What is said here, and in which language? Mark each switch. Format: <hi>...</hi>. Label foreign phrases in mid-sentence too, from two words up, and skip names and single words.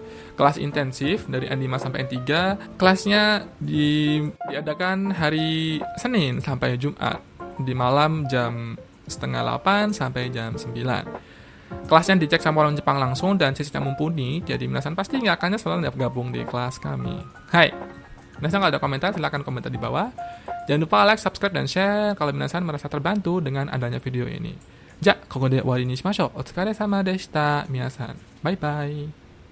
<id>Kelas intensif dari N5 sampai N3. Kelasnya diadakan hari Senin sampai Jumat di malam jam 7:30 sampai jam 9. Kelasnya dicek sama orang Jepang langsung dan sisinya mumpuni, jadi minasan pasti nggak akan nyesel gabung di kelas kami. Hai. Minasan kalau ada komentar, silahkan komentar di bawah. Jangan lupa like, subscribe, dan share kalau minasan merasa terbantu dengan adanya video ini.</id> <ja>Ja, ここで終わりにしましょう。お疲れ様でした。皆さん、バイバイ。</ja>